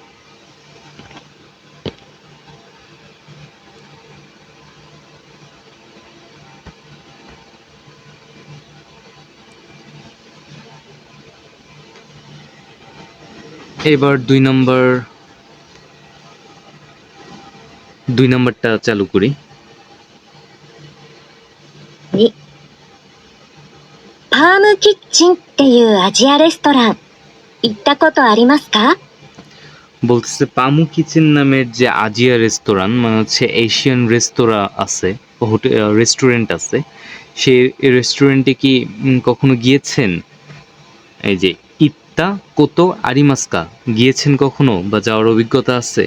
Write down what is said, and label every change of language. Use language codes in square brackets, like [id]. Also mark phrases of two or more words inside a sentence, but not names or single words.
[bn] এবার 2 নাম্বারটা চালু করি। [ja] 2、パームキッチンっていうアジアレストラン、行ったことありますか？ [bn] বলতেছে পামু কিচেন নামের যে আজিয়া রেস্তোরাঁ মানে হচ্ছে এশিয়ান রেস্তোরাঁ আছে, [en] hotel restaurant [bn] আছে, সেই রেস্টুরেন্টে কি কখনো গিয়েছেন? এই যে [ja] 行った こと ありますか, [bn] গিয়েছেন কখনো বা যাওয়ার অভিজ্ঞতা আছে?